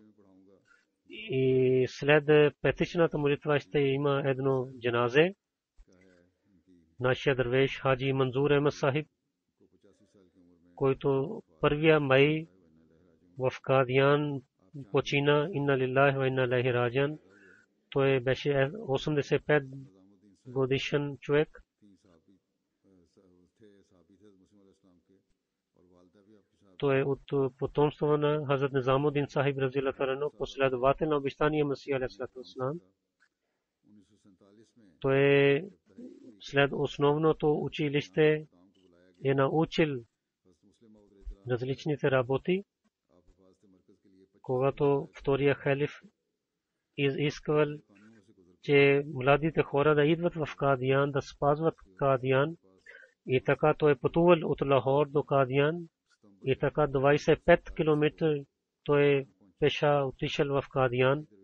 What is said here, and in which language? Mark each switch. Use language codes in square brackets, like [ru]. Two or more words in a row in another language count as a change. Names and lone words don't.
[bg] И след петичната молитва ще има едно джаназе. Нашия дървеш Хаджи Манзур Ахмад Сахиб, който 1 май в Кадиян почина, [ar] إنا لله وإنا إليه راجعون. [bg] Той беше 85 годишен човек. Той е от потомство на Хазрат Низамуддин Сахиб [ar] رضي الله عنه, [bg] последовател на обещания Масия [ar] عليه الصلاة والسلام. [bg] Той след основното училище е научил различните работи. Когато втория халиф изисквал, че младите хора да идват в Кадиян, да спазват Кадиян, и така той пътувал от Лахор до Кадиян, и така 25 км той пеша отишъл в Кадиян.